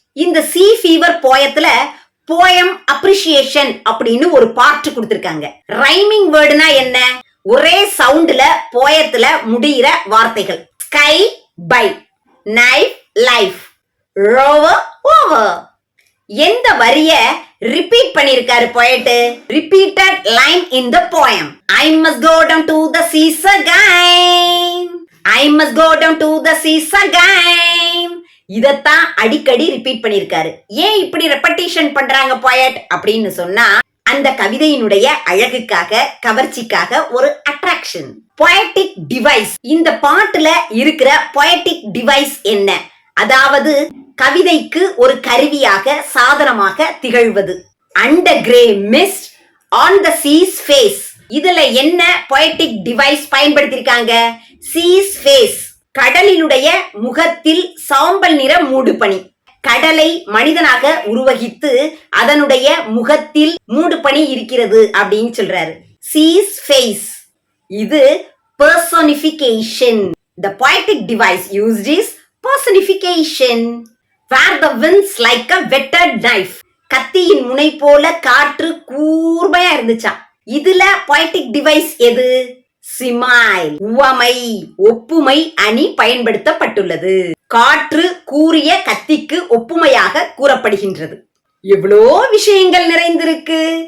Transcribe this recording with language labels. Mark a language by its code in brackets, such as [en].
[ta] இந்த சீ fever போயத்துல poem appreciation அப்படின்னு ஒரு பார்ட் கொடுத்திருக்காங்க. ரைமிங் வேர்டுனா என்ன? ஒரே சவுண்ட்ல போயத்துல முடிகிற வார்த்தைகள். [en] Sky by, knife life, rover over. [ta] எந்த வரிய ரிப்பீட் பண்ணிருக்காரு poet? [en] Repeated line in the poem. I must go down to the seas again. I must go down to the seas again. [ta] இதத்தான் அடிக்கடி ரிப்பீட் பண்ணிருக்காரு. ஏன் இப்படி ரெப்படிஷன் பண்றாங்க poet அப்படின்னு சொன்னா, அந்த கவிதையினுடைய அழகுக்காக, கவர்ச்சிக்காக ஒரு அட்ராக்ஷன். Poetic device. இந்த பாட்டுல இருக்கிற பொயட்டிக் டிவைஸ் என்ன? அதாவது கவிதைக்கு ஒரு கருவியாக, சாதனமாக திகழ்வது. [en] Under grey mist on the sea's face. [ta] இதுல என்ன பொயட்டிக் டிவைஸ் பயன்படுத்திருக்காங்க? சீஸ் ஃபேஸ், கடலினுடைய முகத்தில் சாம்பல் நிற மூடுபனி. கடலை மனிதனாக உருவகித்து அதனுடைய முகத்தில் மூடுபனி இருக்கிறது அப்படின்னு சொல்றாரு. [en] Sea's face, இது personification. The poetic device used is personification. Where the winds like a whetted knife. [ta] கத்தியின் முனை போல காற்று கூர்மையா இருந்துச்சா. இதுல poetic device எது? சிமாயில், உவமை, ஒப்புமை அணி பயன்படுத்தப்பட்டுள்ளது. காற்று கூறிய கத்திக்கு ஒப்புமையாக கூறப்படுகின்றது. எவ்வளோ விஷயங்கள் நிறைந்திருக்கு.